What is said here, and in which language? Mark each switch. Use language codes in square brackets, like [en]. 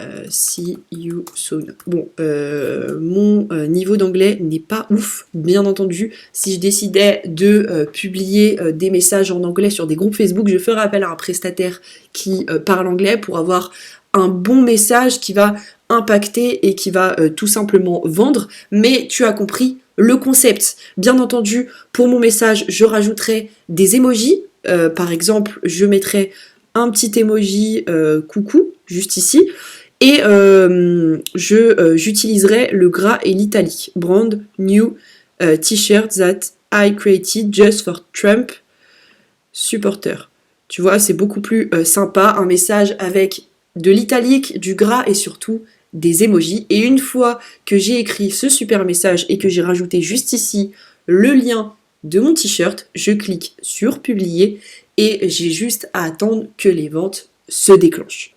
[en] See you soon. [fr] Bon, mon niveau d'anglais n'est pas ouf, bien entendu. Si je décidais de publier des messages en anglais sur des groupes Facebook, je ferais appel à un prestataire qui parle anglais pour avoir un bon message qui va impacter et qui va tout simplement vendre. Mais tu as compris le concept. Bien entendu, pour mon message, je rajouterai des emojis. Par exemple, je mettrai un petit emoji coucou, juste ici. Et j'utiliserai le gras et l'italique. [en] Brand new t-shirt that I created just for Trump supporter. [fr] Tu vois, c'est beaucoup plus sympa. Un message avec de l'italique, du gras et surtout des emojis. Et une fois que j'ai écrit ce super message et que j'ai rajouté juste ici le lien de mon t-shirt, je clique sur publier et j'ai juste à attendre que les ventes se déclenchent.